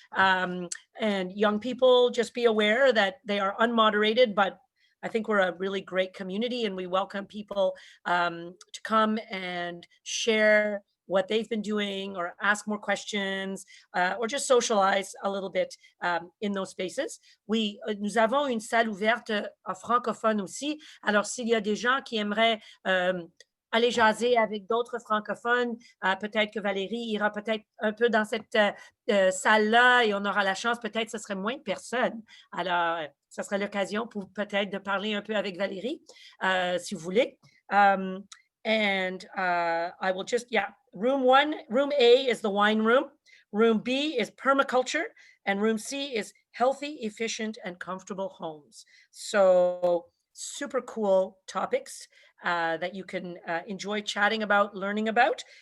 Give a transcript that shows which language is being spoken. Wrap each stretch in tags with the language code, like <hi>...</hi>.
<en>And young people, just be aware that they are unmoderated, but I think we're a really great community, and we welcome people to come and share what they've been doing, or ask more questions, or just socialize a little bit in those spaces.</en> <fr>Nous avons une salle ouverte francophone aussi. Alors, s'il y a des gens qui aimeraient aller jaser avec d'autres francophones, peut-être que Valérie ira peut-être un peu dans cette salle-là, et on aura la chance, peut-être ce serait moins de personnes. Alors, ça serait l'occasion pour peut-être de parler un peu avec Valérie, si vous voulez.</fr> <en>And I will just, room A is the wine room. Room B is permaculture. And room C is healthy, efficient, and comfortable homes. So super cool topics that you can enjoy chatting about, learning about.</en>